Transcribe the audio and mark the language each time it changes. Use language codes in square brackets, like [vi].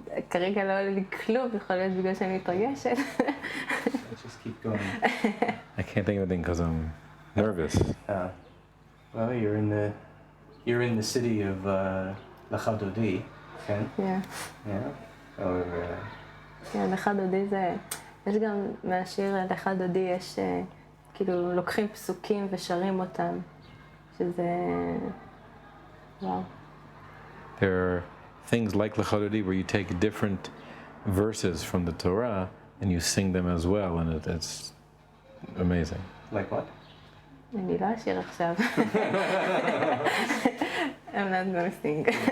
[he] כרגע לא עולה לי כלום, יכול להיות בגלל שאני מתרגשת. [en] Let's just keep going. I can't think of anything because I'm nervous. Well, you're in the city of Lachadodi, okay? Yeah. Yeah. Or [he] כן, לך דודי זה... יש גם מהשיר לך דודי, יש כאילו לוקחים פסוקים ושרים אותם, שזה... וואו. [en] There are things like Lechadodi where you take different verses from the Torah and you sing them as well, and it's amazing. like what? [he] אני לא אשיר עכשיו. [en] I'm not gonna sing.